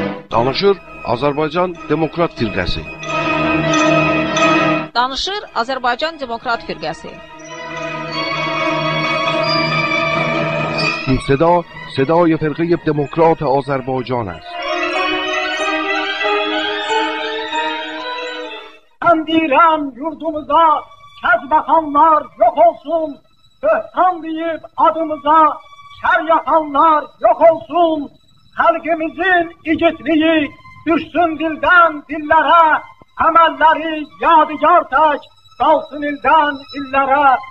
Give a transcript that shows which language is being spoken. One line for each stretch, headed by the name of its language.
Azerbaijani: Danışır Azərbaycan Demokrat Firqəsi. Danışır Azərbaycan Demokrat Firqəsi.
Persian: این صدای فرقه دموکرات آذربایجان است.
Azerbaijani: Ben deyirəm yurdumuza kəzbəxanlar yox olsun, böhtan deyib adımıza şər yapanlar yox olsun, xalqimizin igidliyi düşsün dildən dillərə, əməlləri yadigar tək qalsın ildən illərə.